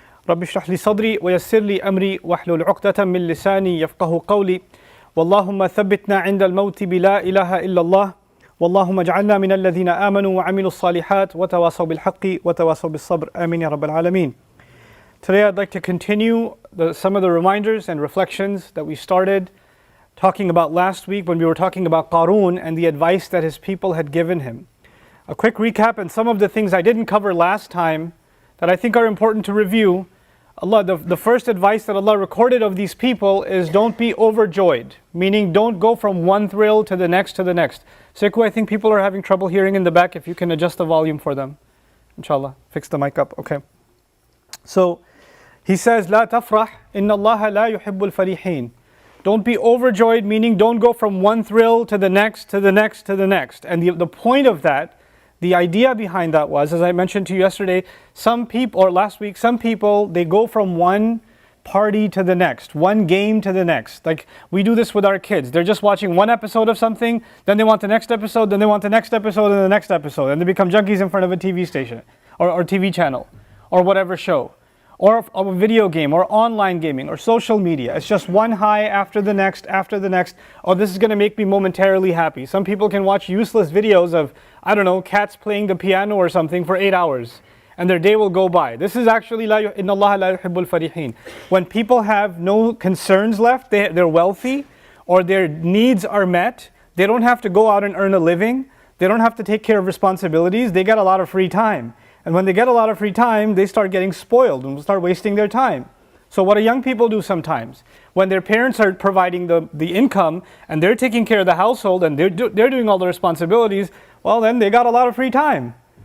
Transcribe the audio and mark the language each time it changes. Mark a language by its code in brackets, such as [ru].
[ar] رب اشرح لي صدري ويسر لي أمري واحلل عقدة من لساني يفقه قولي واللهم ثبتنا عند الموت بلا إله إلا الله واللهم اجعلنا من الذين آمنوا وعملوا الصالحات وتواصوا بالحق وتواصوا بالصبر آمين يا رب العالمين. [en] Today I'd like to continue some of the reminders and reflections that we started talking about last week when we were talking about Qaroon and the advice that his people had given him. A quick recap and some of the things I didn't cover last time that I think are important to review. The first advice that Allah recorded of these people is don't be overjoyed, meaning don't go from one thrill to the next to the next. Sekou, I think people are having trouble hearing in the back. If you can adjust the volume for them. Inshallah, fix the mic up. Okay. So he says, [ar] لا تفرح إن الله لا يحب الفرحين. [en] Don't be overjoyed, meaning don't go from one thrill to the next, to the next, to the next. And the point of that, the idea behind that was, as I mentioned to you yesterday, some people, or last week, some people, they go from one party to the next, one game to the next. Like we do this with our kids. They're just watching one episode of something, then they want the next episode, then they want the next episode and the next episode. And they become junkies in front of a TV station, or TV channel, or whatever show. Or a video game, or online gaming, or social media. It's just one high after the next, after the next. Oh, this is going to make me momentarily happy. Some people can watch useless videos of, I don't know, cats playing the piano or something for 8 hours. And their day will go by. This is actually, [ar] إِنَّ اللَّهَ لَا يُحِبُّ الْفَرِحِينَ. [en] When people have no concerns left, they're wealthy, or their needs are met, they don't have to go out and earn a living, they don't have to take care of responsibilities, they get a lot of free time. And when they get a lot of free time, they start getting spoiled and start wasting their time. So what do young people do sometimes? When their parents are providing the income and they're taking care of the household and they're doing all the responsibilities, well then they got a lot of free time.